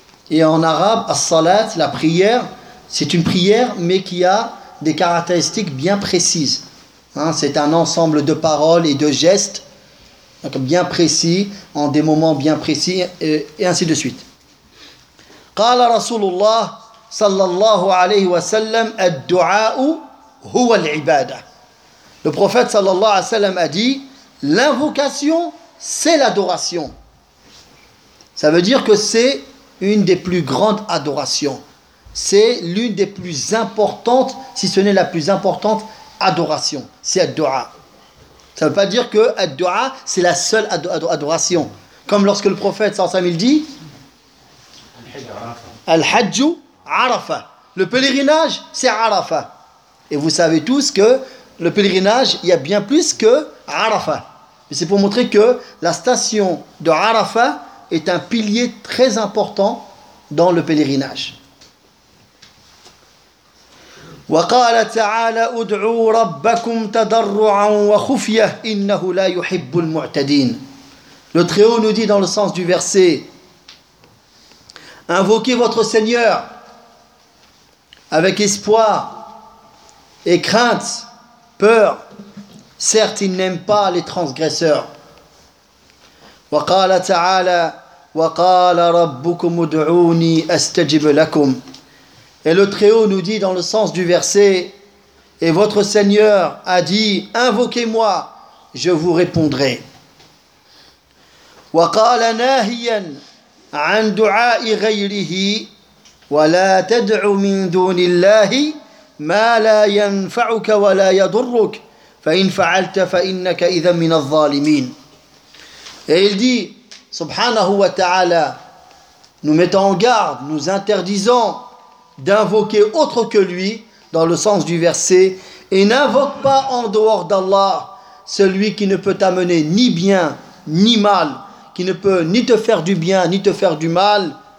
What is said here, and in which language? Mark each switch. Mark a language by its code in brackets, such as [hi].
[fr] Et en arabe, as-salat, la prière, c'est une prière, mais qui a des caractéristiques bien précises. Hein, c'est un ensemble de paroles et de gestes, donc bien précis, en des moments bien précis, et ainsi de suite. [ar] قال رسول الله صلى الله عليه وسلم الدعاء هو العبادة. [fr] Le prophète [ar] صلى الله عليه وسلم [fr] a dit l'invocation c'est l'adoration. Ça veut dire que c'est une des plus grandes adorations. C'est l'une des plus importantes, si ce n'est la plus importante adoration. C'est الدعاء. Ça ne veut pas dire que الدعاء c'est la seule adoration. Comme lorsque le prophète صلى الله عليه وسلم dit [ar] الحج عرفة. [fr] Le pèlerinage, c'est عرفة. Et vous savez tous que le pèlerinage, il y a bien plus que عرفة. Mais c'est pour montrer que la station de عرفة est un pilier très important dans le pèlerinage. [ar] وقال تعالى ادعوا ربكم تضرعا وخفية إنه لا يحب المعتدين. [fr] Le Très-Haut nous dit dans le sens du verset: invoquez votre Seigneur avec espoir et crainte, peur. Certes, il n'aime pas les transgresseurs. [ar] وَقَالَ تَعَالَى وَقَالَ رَبُّكُمُ ادْعُونِي أَسْتَجِبْ لَكُمْ. [fr] Et le Très-Haut nous dit dans le sens du verset: et votre Seigneur a dit, invoquez-moi, je vous répondrai. [ar] وَقَالَ نَاهِيًا عن دعاء غيره ولا تدع من دون الله ما لا ينفعك ولا يضرك فإن فعلت فإنك إذا من الظالمين. [fr] Et il dit, [ar] subhanahu wa ta'ala, [fr] nous mettons en garde, nous interdisons d'invoquer autre que lui, dans le sens du verset, et n'invoque pas en dehors d'Allah celui qui ne peut t'amener ni bien ni mal, qui ne peut ni te faire du bien, ni te faire du mal.